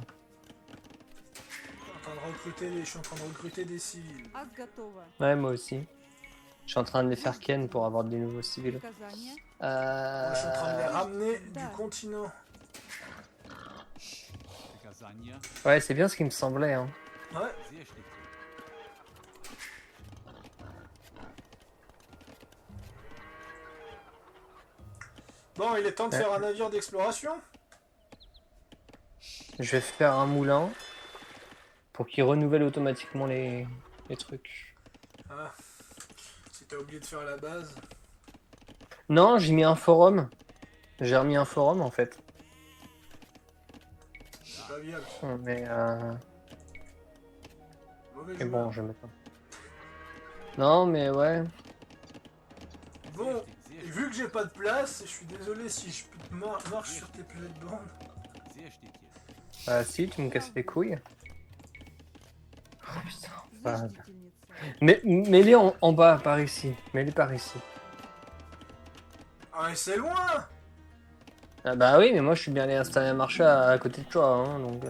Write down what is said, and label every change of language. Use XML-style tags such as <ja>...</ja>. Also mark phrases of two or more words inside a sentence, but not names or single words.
<fr>Je suis en train de recruter des civils.</fr> <ru>Ас готово.</ru> <fr>Ouais, moi aussi. Je suis en train de les faire ken pour avoir des nouveaux civils.</fr> <ru>Приказание.</ru> <fr>Moi, je suis en train de les ramener</fr> <ru>Да.</ru> <fr>du continent.</fr> <ru>Приказания.</ru> <fr>Ouais, c'est bien ce qui me semblait. Hein. Ouais.</fr> <ru>Здесь ли ты?</ru> <fr>Bon, il est temps de faire un navire d'exploration. Je vais faire un moulin pour qu'il renouvelle automatiquement les trucs. Ah. Si t'as oublié de faire la base. Non, j'ai mis un forum. J'ai remis un forum en fait. C'est pas viable. Mais Mauvais mais joueur. bon, je vais mettre. Non, mais ouais. Bon, et vu que j'ai pas de place, je suis désolé si je marche sur tes plates-bandes.</fr> <ru>Здесь ли ты?</ru> <fr>Si, tu me casses les couilles. Oh putain. Fab.</fr> <ru>Зачтительница.</ru> <fr>Mais mets-les en bas, par ici. Mets-les par ici. Ah, mais c'est loin. Ah bah oui, mais moi je suis bien allé installer un marché à côté de toi, hein, donc...</fr>